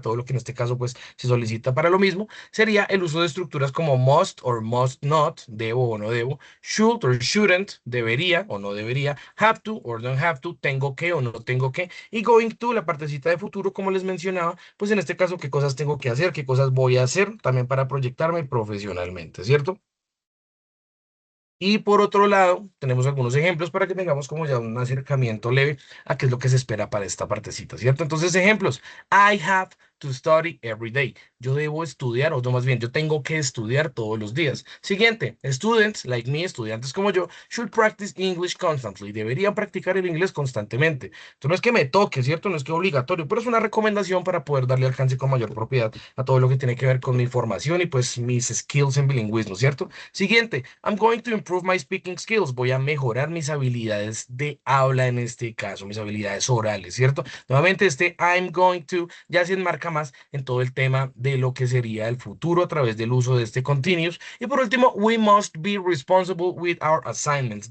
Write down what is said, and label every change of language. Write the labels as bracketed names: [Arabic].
[Spanish] Todo lo que en este caso pues se solicita para lo mismo sería el uso de estructuras como [English] must or must not, [Spanish] debo o no debo, [English] should or shouldn't, [Spanish] debería o no debería, [English] have to or don't have to, [Spanish] tengo que o no tengo que, y [English] going to, [Spanish] la partecita de futuro, como les mencionaba, pues en este caso, qué cosas tengo que hacer, qué cosas voy a hacer también para proyectarme profesionalmente, ¿cierto? Y por otro lado, tenemos algunos ejemplos para que tengamos como ya un acercamiento leve a qué es lo que se espera para esta partecita, ¿cierto? Entonces, ejemplos. [English] I have to study every day. [Spanish] Yo debo estudiar, o no, más bien, yo tengo que estudiar todos los días. Siguiente. [English] Students, like me, [Spanish] estudiantes como yo, [English] should practice English constantly. [Spanish] Deberían practicar el inglés constantemente. Entonces, no es que me toque, ¿cierto? No es que obligatorio, pero es una recomendación para poder darle alcance con mayor propiedad a todo lo que tiene que ver con mi formación y pues mis skills en bilingüismo, ¿cierto? [English] Siguiente, I'm going to improve my speaking skills. [Spanish] Voy a mejorar mis habilidades de habla en este caso, mis habilidades orales, ¿cierto? Nuevamente, este [English] I'm going to [Spanish] ya se enmarca más en todo el tema de lo que sería el futuro a través del uso de este continuous. Y por último, [English] we must be responsible with our assignments.